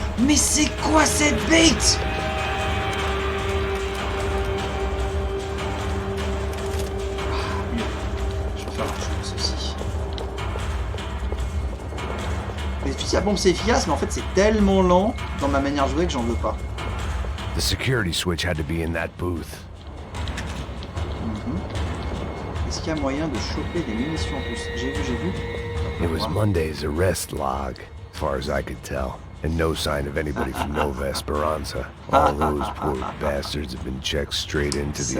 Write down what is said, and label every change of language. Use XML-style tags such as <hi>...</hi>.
<fr>Mais c'est quoi cette bête? Mieux. Je vais faire la chose aussi. Les fusils à pompe c'est efficace, mais en fait c'est tellement lent dans ma manière de jouer que j'en veux pas.</fr> <en>The security switch had to be in that booth.</en> <fr>Est-ce qu'il y a moyen de choper des munitions en plus? J'ai vu.</fr> <en>It was Monday's arrest log, as far as I could tell, and no sign of anybody from Nova Esperanza. All those poor bastards have been checked straight into the</en>